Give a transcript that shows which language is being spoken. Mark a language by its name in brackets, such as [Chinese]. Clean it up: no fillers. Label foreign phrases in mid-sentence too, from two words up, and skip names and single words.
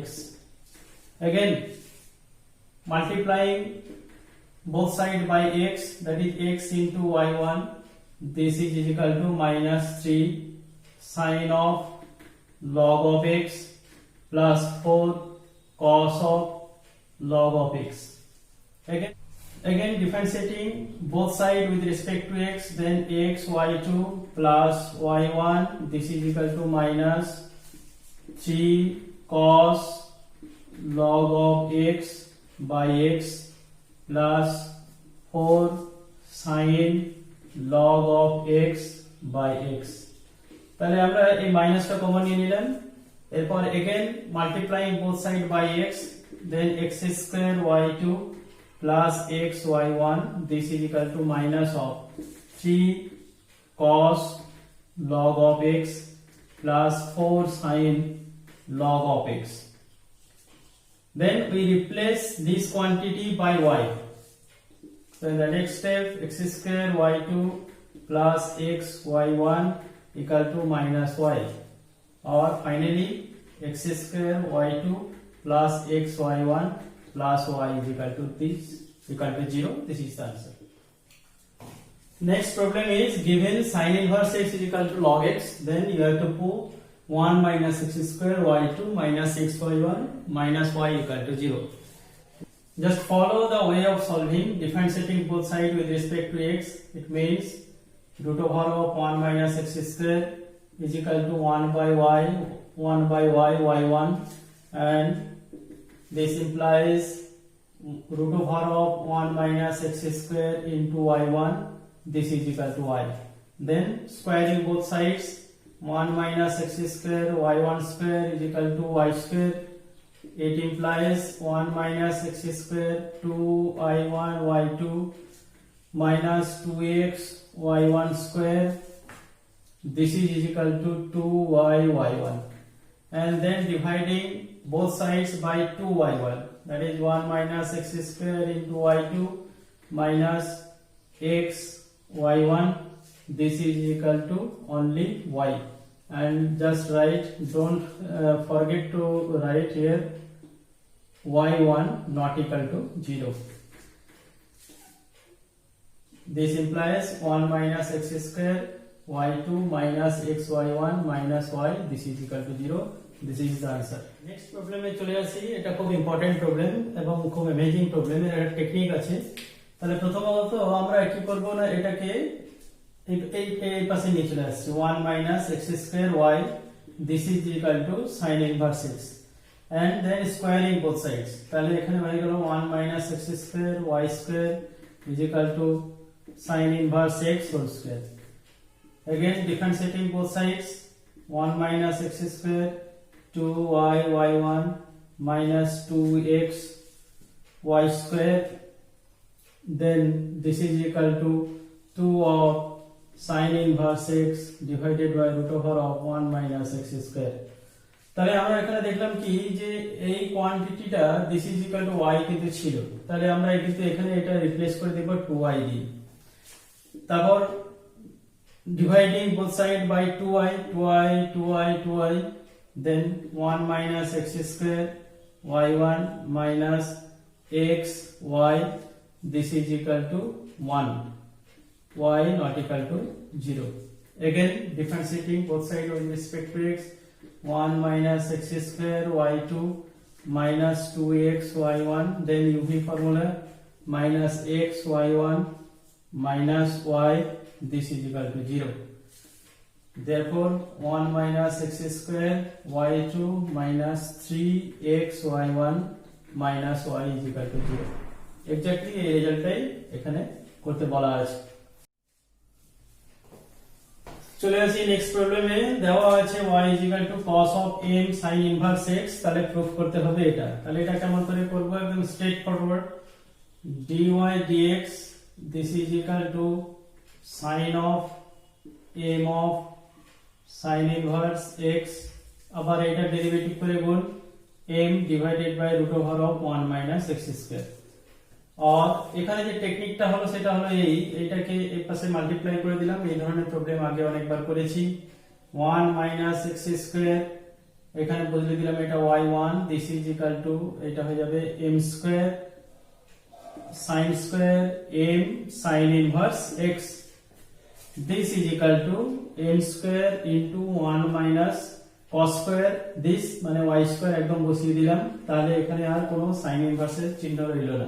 [English] Again multiplying both sides by x, that is x into y1, this is equal to minus 3 sin of log of x plus 4 cos of log of x. Again differentiating both sides with respect to x, then x y2 plus y1, this is equal to minus 3 cos log of x by x plus 4 sin log of x by x. [Bangla] তাহলে আমরা এই মাইনাসটা কমন নিয়ে নিলাম, এরপর [English] again multiplying both sides by x, then x square y2 plus x y1, this is equal to minus of 3 cos log of x plus 4 sin log of x. Then we replace this quantity by y. So in the next step, x square y2 plus x y1 equal to minus y, or finally x square y2 plus x y1 plus y is equal to 0. This is the answer. Next problem is given sin inverse x is equal to log x, then you have to put 1 minus x square y2 minus x y1 minus y equal to 0. Just follow the way of solving, differentiating both sides with respect to x. It means root over of 1 minus x square is equal to 1 by y y1, and this implies root over of 1 minus x square into y1, this is equal to y. Then squaring both sides, 1 minus x square y1 square is equal to y square. It implies 1 minus x square 2y1 y2 minus 2x y1 square, this is equal to 2y y1, and then dividing both sides by 2y1, that is 1 minus x square into y2 minus x y1, this is equal to only y, and just write, don't forget to write here y1 not equal to 0. This implies 1 minus x square y2 minus xy1 minus y, this is equal to 0. This is the answer. Next problem [Bangla] এ চলে আসি, এটা খুব [English] important problem [Bangla] এবং খুব [English] amazing problem, [Bangla] এর একটা টেকনিক আছে। তাহলে প্রথমত আমরা কি করব না, এটাকে এই পাশে নিয়ে চলে আসছি, [English] 1 minus x square y, this is equal to sin inverse x, and then squaring both sides। [Bangla] তাহলে এখানে হয়ে গেল [English] 1 minus x square y square is equal to sin inverse x whole square। Again differentiating both sides, 1 minus x square 2y y1 minus 2x y square, then this is equal to 2 of sin inverse x divided by root over of 1 minus x square। [Bangla] তাহলে আমরা এখানে দেখলাম কি যে এই কোয়ান্টিটিটা [English] this is equal to y [Bangla] কিন্তু ছিল, তাহলে আমরা কিন্তু এখানে এটা রিপ্লেস করে দেব 2y দিয়ে। [English] তারপর dividing both side by 2y 2y 2y 2y, then 1 minus x square y1 minus x y, this is equal to 1, y not equal to 0। Again differentiating both sides with respect to x, 1 minus x square y2 minus 2x y1, then UV formula minus x y1 minus y, this is equal to 0। Therefore 1 minus x square y2 minus 3x y1 minus y is equal to 0। [Bangla] এক্স্যাক্টলি এই রেজাল্টটাই এখানে করতে বলা আছে। চলে আসি [English] next problem, [Bangla] দেওয়া আছে [English] y is equal to cos of m sin inverse x, [Bangla] তাহলে প্রুফ করতে হবে এটা। তাহলে এটা কেমন করে করব, একদম [English] straight forward, dy dx this is equal to sin of m of sin inverse x, [Bangla] আবার এটা ডেরিভেটিভ করে গুণ [English] m divided by root over of 1 minus x square। [Bangla] আর এখানে যে টেকনিকটা হলো সেটা হলো এইটাকে এই পাশে মাল্টিপ্লাই করে দিলাম। এই ধরনের প্রবলেম আগে অনেকবার করেছি। [English] 1 minus x square [Bangla] এখানে বদলে দিলাম এটা y1, [English] this is equal to [Bangla] এটা হয়ে যাবে [English] m square sin square m sin inverse x, this is equal to m square into 1 minus cos square this মানে y square [Bangla] একদম বসিয়ে দিলাম, তাহলে এখানে আর কোনো [English] sin inverse [Bangla] এর চিহ্ন রইল না।